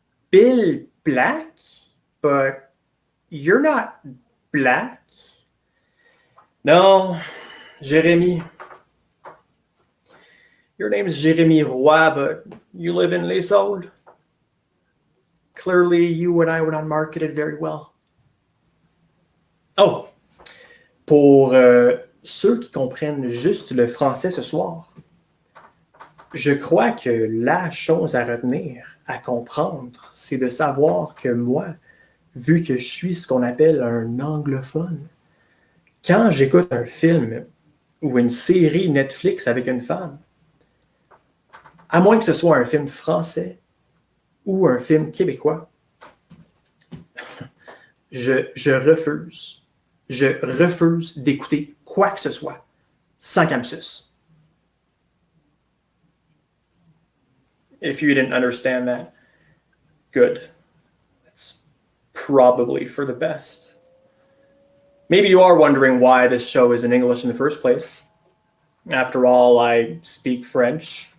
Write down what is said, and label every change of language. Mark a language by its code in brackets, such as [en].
[en] Bill Black? But you're not black? No, Jérémy. Your name is Jérémy Roy, but you live in Les Saules. Clearly, you and I were not marketed very well. [fr] Oh, pour ceux qui comprennent juste le français ce soir, je crois que la chose à retenir, à comprendre, c'est de savoir que moi, vu que je suis ce qu'on appelle un anglophone, quand j'écoute un film ou une série Netflix avec une femme, à moins que ce soit un film français ou un film québécois, je refuse. Je refuse d'écouter quoi que ce soit sans qu'elle me suce. [en] If you didn't understand that, good. It's probably for the best. Maybe you are wondering why this show is in English in the first place. After all, I speak French.